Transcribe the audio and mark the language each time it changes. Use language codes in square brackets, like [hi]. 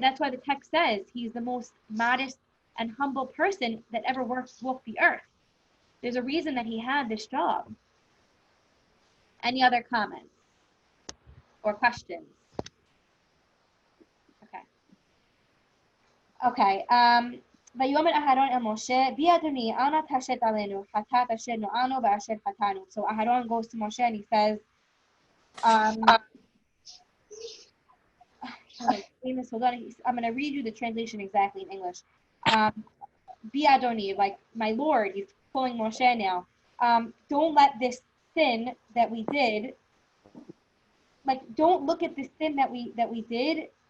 [en] That's why the text says he's the most modest and humble person that ever walked the earth. There's a reason that he had this job. Any other comments or questions? Okay. [he] ויאמר אהרון אל משה, בי אדוני, אנא תשת עלינו, חטאת אשר נוענו ואשר חטאנו. [en] So Aharon goes to Moshe and he says, hold on, I'm going to read you the translation exactly in English. Bi Adoni, like my Lord, he's calling Moshe now. Don't let this sin that we did, like don't look at the sin that we did.